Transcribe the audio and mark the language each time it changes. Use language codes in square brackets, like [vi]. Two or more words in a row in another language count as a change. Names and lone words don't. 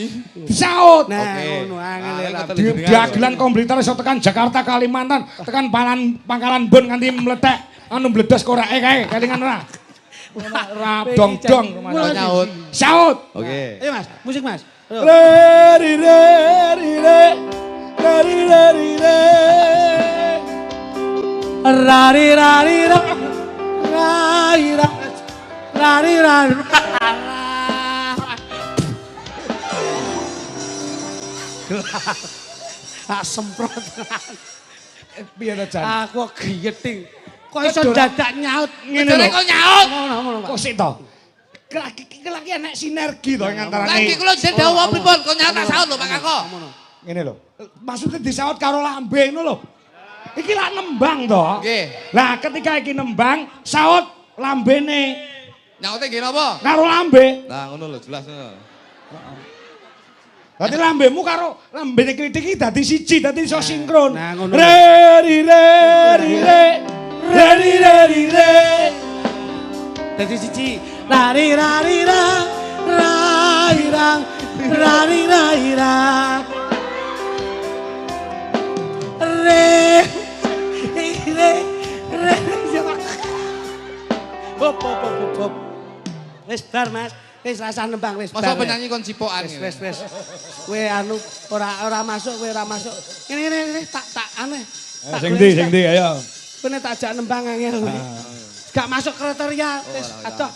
[jv] Saut. Nah, Oke. ngono angel Ah, ra. ngoten. Di dagelan komputer iso tekan Jakarta Kalimantan, tekan Pangkalan Bun nganti meletek anu bledos korake kae, kelingan ora? Ora dong-dong. Kok nyaut. Saut. Oke. Ayo Mas, musik Mas. Ayo. Reri reri re. Reri reri re. Rari rari ra. Rai ra. Rari rari. Ah semprot. Piye to, Jan? Aku grieting. Kok iso dadak nyaut Ngene Ngene lho. kok nyaut. Ngono, Pak. Kok sik to? Kelaki enek sinergi to Lagi antarane. kula jeneng dawa pripun? Kok nyaut tak saut lho Pak Kakon. Ngene lho. Maksudnya disaut karo lambe ngono lho. Iki lak nembang to. Nggih. Lah ketika iki nembang, saut lambene Nyaute nggih napa? karo lambe. Lah ngono lho jelas ngono. Berarti lambemu karo lambene kritik iki dadi siji, dadi iso sinkron. Nah, ngono. Reri reri re. Reri reri re. Dadi siji. Rari rari ra. Rai rang. Rari rai ra. Re. Re. Re. Hop. Wis bar Mas. Wis rasa nembang wis bar. Masa penyanyi kon cipokan ngene. Wis. Kowe anu ora masuk, kowe ora masuk. Ngene tak aneh. Sing ndi ayo. Kowe nek tak ajak nembang angel kowe. Gak masuk kriteria wis adoh.